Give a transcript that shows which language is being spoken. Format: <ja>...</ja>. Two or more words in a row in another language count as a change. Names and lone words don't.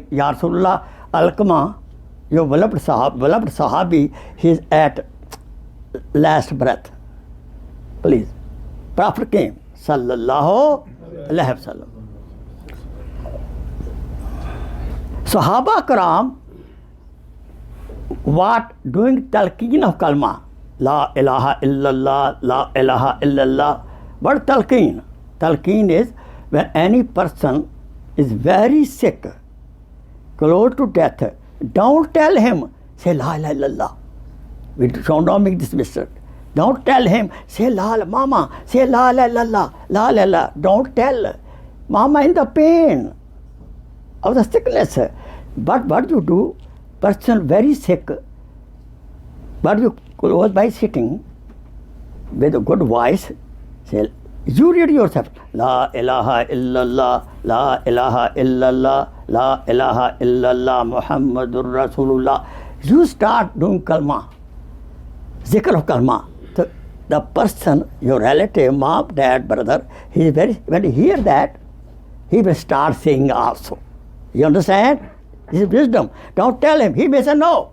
<ar>يا رسول الله,</ar> <en>Alqamah, your beloved Sahabi, he is at last breath. Please. Prophet came,</en> <ar>صلى الله عليه وسلم. صحابة كرام,</ar> <en>what doing talqeen of kalma,</en> <ar>لا إله إلا الله، لا إله إلا الله.</ar> <en>What talqeen? Talqeen is when any person is very sick, close to death, don't tell him, say</en> <ar>لا إله إلا الله.</ar> <en>We don't make this mistake. Don't tell him, say la mama, say</en> <ar>لا إله إلا الله، لا إله.</ar> <en>Don't tell. Mama in the pain of the sickness. But what you do, person very sick, but you close by sitting with a good voice, say, you read yourself,</en> <ar>لا إله إلا الله، لا إله إلا الله، لا إله إلا الله، محمد رسول الله.</ar> <en>You start doing kalma, zikr of kalma. So the person, your relative, mom, dad, brother, when he hear that, he will start saying also. You understand? This is wisdom. Don't tell him. He may say no.</en>